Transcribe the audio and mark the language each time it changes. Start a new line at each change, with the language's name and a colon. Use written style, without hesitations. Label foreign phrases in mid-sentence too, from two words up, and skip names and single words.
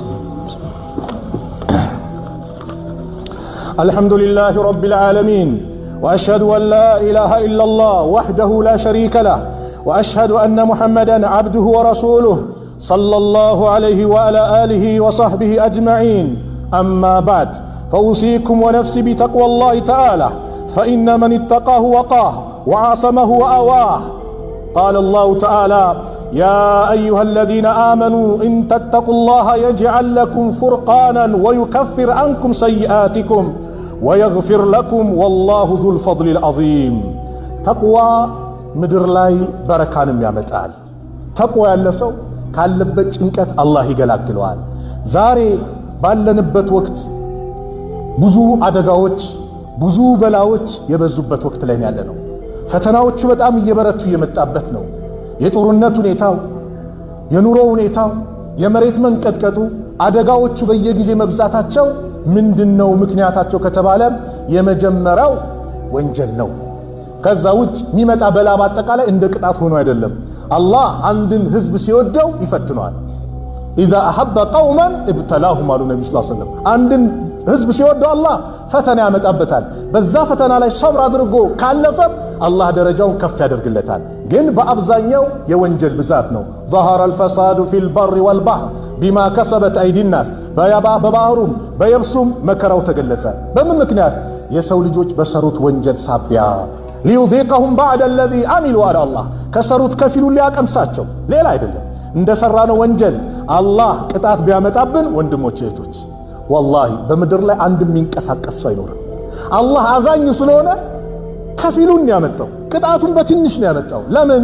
Arabic: الحمد لله رب العالمين وأشهد أن لا إله إلا الله وحده لا شريك له وأشهد أن محمدًا عبده ورسوله صلى الله عليه وعلى آله وصحبه أجمعين أما بعد فأوصيكم ونفسي بتقوى الله تعالى فإن من اتقاه وقاه وعاصمه وأواه قال الله تعالى يا أيها الذين آمنوا إن تتقوا الله يجعل لكم فرقانا ويكفر عنكم سيئاتكم ويغفر لكم والله ذو الفضل العظيم تقوى
Amharic: ምድር ላይ በረካንም ያመጣል። ተቅዋ ያለ ሰው ካለበት ጭንቀት አላህ ይገላግለዋል። ዛሬ ባለንበት ወቅት ብዙ አደጋዎች ብዙ በላዎች የበዙበት ወቅት ላይ ያለነው፣ ፈተናዎቹ በጣም እየበረቱ የመጣበት ነው። የጦርነት ሁኔታው፣ የኑሮ ሁኔታው፣ የመሬት መንቀጥቀጡ፣ አደጋዎቹ በየጊዜ መብዛታቸው ምንድነው ምክንያታቸው ከተባለ የመጀመሪያው ወንጀል ነው። ከዛ ውጭ የሚመጣ በላ በአጠቃላይ እንደ ቅጣት ሆኖ አይደለም። አላህ አንድን ህዝብ ሲወደው ይፈትነዋል።
Arabic: إذا أحب قوما ابتلاهم
Amharic: አሉ ነብዩ ሰለላሁ ዐለይሂ ወሰለም። አንድን ህዝብ ሲወደው አላህ ፈተና ያመጣበታል። በዛ ፈተና ላይ ሰብር አድርጎ ካለፈ አላህ ደረጃውን ከፍ ያደርግለታል። ግን በአብዛኛው የወንጀል ብዛት ነው።
Arabic: ظهر الفساد في البر والبحر بما كسبت أيدي الناس
Amharic: በባህሩም በየብሱም መከራው ተገለጸ። በምን ምክንያት? የሰው ልጆች በሰሩት ወንጀል ሳቢያ
Arabic: ليذيقهم بعد الذي عملوا على الله
Amharic: ከሰሩት ከፊሉን ሊያቀምሳቸው ሌላ አይደለም። እንደሰራነው ወንጀል አላህ ቅጣት ቢያመጣብን ወንድሞች እህቶች ወላሂ በምድር ላይ አንድ የሚንቀሳቀስ ሰው አይኖርም። አላህ አዛኝ ስለሆነ ከፊሉን ያመጣው ቅጣቱን በትንሽ ነው ያመጣው። ለምን?